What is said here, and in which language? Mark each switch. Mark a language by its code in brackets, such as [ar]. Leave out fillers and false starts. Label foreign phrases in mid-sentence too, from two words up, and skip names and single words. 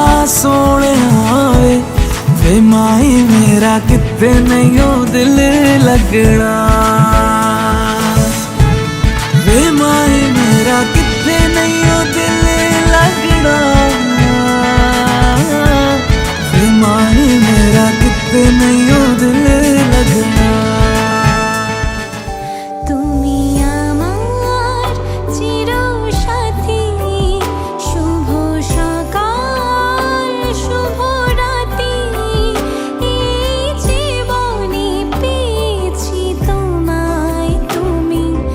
[pa] ਵੇ ਮਾਈ ਮੇਰਾ ਕਿੱਥੇ ਨਹੀਂ ਓ ਦਿਲ ਲੱਗਣਾ ਵੇ ਮਾਈ ਮੇਰਾ ਕਿੱਥੇ ਨਹੀਂ ਓ ਦਿਲ ਲੱਗਣਾ ਵੇ ਮਾਈ ਮੇਰਾ ਕਿੱਥੇ ਨਹੀਂ ਓ ਦਿਲ ਲੱਗਣਾ [bn] তুমি আমার চিরসাথী শুভ সকাল শুভ রাতি এই জীবনে পেয়েছি তোমায় তুমি